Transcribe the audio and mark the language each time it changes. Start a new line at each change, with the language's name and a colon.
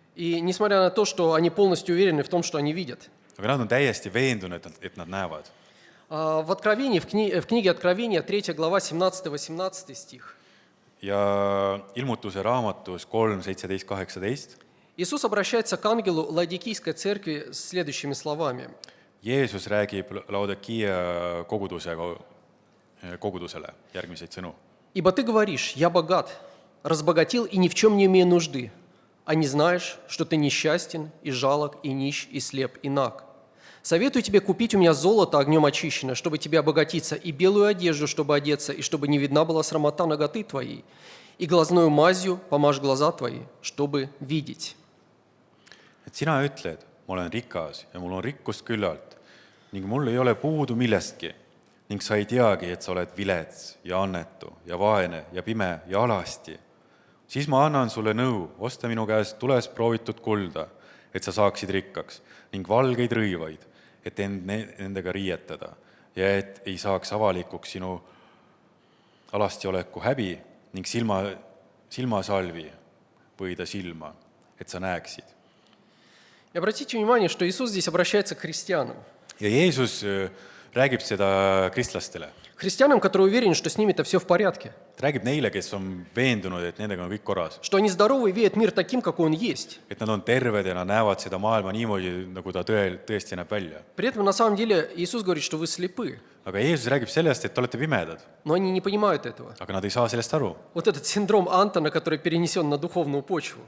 Russian: И несмотря на то, что они полностью уверены в том, что они видят.
Estonian: Aga nad on täiesti veendunud, et nad näevad.
Russian: В Откровении, в книге Откровения, 3 глава, 17-18 стих,
Estonian: Ja ilmutuse raamatus 3, 17, 18
Russian: Иисус обращается к ангелу Ладикийской церкви с следующими словами.
Estonian: Jeesus räägib Laodikea kogudusele järgmiseid sõnu.
Russian: «Ибо ты говоришь, я богат, разбогател и ни в чем не имею нужды, а не знаешь, что ты несчастен, и жалок, и нищ, и слеп, и наг. Советую тебе купить у меня золото огнем очищенное, чтобы тебе обогатиться, и белую одежду, чтобы одеться, и чтобы не видна была срамота наготы твоей, и глазною мазью помажь глаза твои, чтобы видеть».
Estonian: Et sina ütled, ma olen rikas ja mul on rikkust küllalt ning mul ei ole puudu millestki ning sa ei teagi, et sa oled vilets ja annetu ja vaene ja pime ja alasti. Siis ma annan sulle nõu, osta minu käest tules proovitud kulda, et sa saaksid rikkaks ning valgeid rõivaid, et end nendega riietada ja et ei saaks avalikuks sinu alastioleku häbi ning silmasalvi võida silma, et sa näeksid.
Russian: И обратите внимание, что Иисус здесь обращается к христианам.
Estonian: Ja Jeesus räägib seda kristlastele.
Russian: Христианам, которые уверены, что с ними-то все в порядке.
Estonian: Ta räägib neile, kes on veendunud, et nendega on kõik korras.
Russian: Что они здоровы и видят мир таким, какой он есть.
Estonian: Et nad on terved ja nad näevad seda maailma niimoodi, nagu ta tõesti näeb välja.
Russian: При этом, на самом деле, Иисус говорит, что вы слепы.
Estonian: Aga Jeesus räägib sellest, et te olete pimedad,
Russian: Но они не понимают этого.
Estonian: aga nad ei saa sellest aru.
Russian: Вот этот синдром Антона, который перенесен на духовную почву.